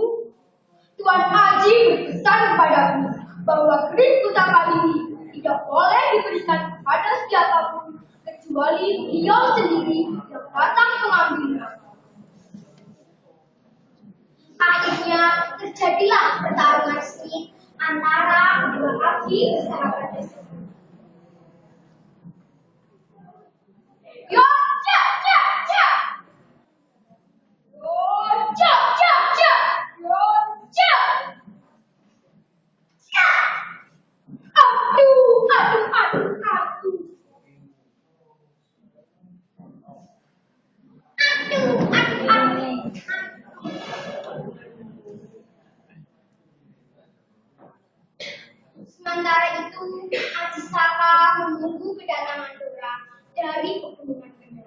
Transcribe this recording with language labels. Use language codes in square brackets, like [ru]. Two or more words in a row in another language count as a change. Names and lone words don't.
[id] Tuan Aji berpesan kepadaku bahwa keris pusaka ini tidak boleh diberikan kepada siapapun kecuali beliau sendiri yang datang mengambilnya. Akhirnya terjadilah pertarungan sengit antara kedua abdi bersahabat tersebut. Yo, ja, ja, ja. Yo, ja, ja, ja. Yo, ja. Ja. Aduh, aduh, aduh, aduh. Aduh, aduh, aduh. Sementara itu, Ajisaka menunggu kedatangan Dora dari pegunungan Kendeng.